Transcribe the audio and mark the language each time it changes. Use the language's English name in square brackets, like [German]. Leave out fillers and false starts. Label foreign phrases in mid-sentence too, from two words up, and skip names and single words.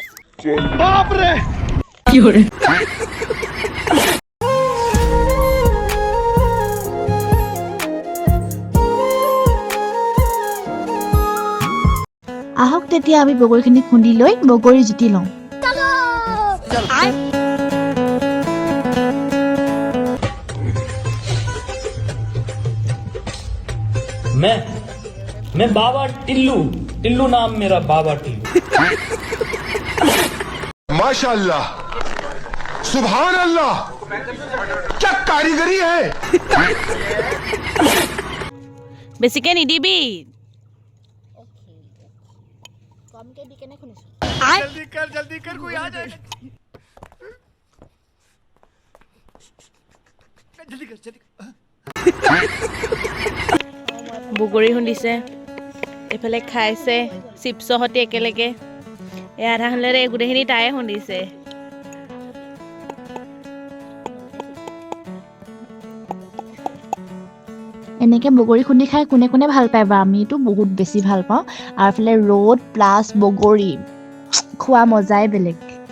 [Hindi] बाप रे [Assamese] কি কৰে আহক তেতিয়া আমি বগৰীখিনি খুন্দি লৈ বগৰী জুতি লওঁ [Hindi] मैं बाबा टिल्लू नाम मेरा बाबा टिल्लू माशाअल्लाह [Arabic] سبحان الله [Hindi] क्या कारीगरी है [Assamese] বেছিকে নিদিবি কমকে দি কেনে শুনিছো [Hindi] जल्दी कर कोई आ जाए जल्दी कर [Assamese] বগৰী খুন্দিছে এইফালে খাইছে চিপছৰ সৈতে একেলগে এই আধা হ'লে গোটেইখিনি তায়ে খুন্দিছে এনেকৈ বগৰী খুন্দি খাই কোনে কোনে ভাল পায় বা আমিতো বহুত বেছি ভাল পাওঁ আৰু এইফালে ৰ'দ প্লাছ বগৰী খোৱা মজাই বেলেগ